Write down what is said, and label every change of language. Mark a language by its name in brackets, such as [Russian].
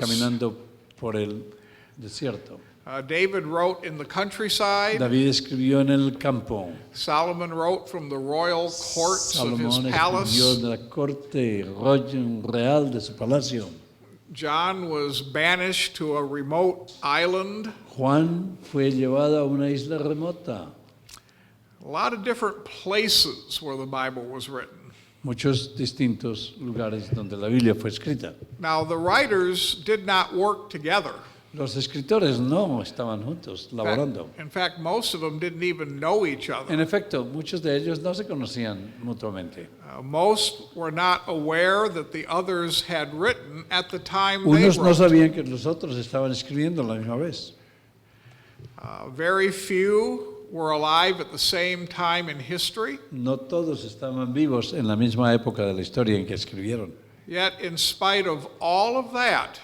[Spanish] caminando por el desierto. [English] David wrote in the countryside. [Spanish] David escribió en el campo. [English] Solomon wrote from the royal courts of his [Spanish] Salomón escribió [English] palace. [Spanish] de la corte real de su palacio. [English] John was banished to a remote island. [Spanish] Juan fue llevado a una isla remota. [English] A lot of different places where the Bible was written. [Spanish] Muchos distintos lugares donde la Biblia fue escrita. [English] Now, the writers did not work together. [Spanish] Los escritores no estaban juntos, laborando. [English] In fact, most of them didn't even know each other. [Spanish] En efecto, muchos de ellos no se conocían mutuamente. [English] Most were not aware that the others had written at the time they [Spanish] Unos no [English] wrote. [Spanish] sabían que los otros estaban escribiendo a la misma vez. [English] Very few were alive at the same time in history. [Spanish] No todos estaban vivos en la misma época de la historia en que escribieron. [English] Yet, in spite of all of that,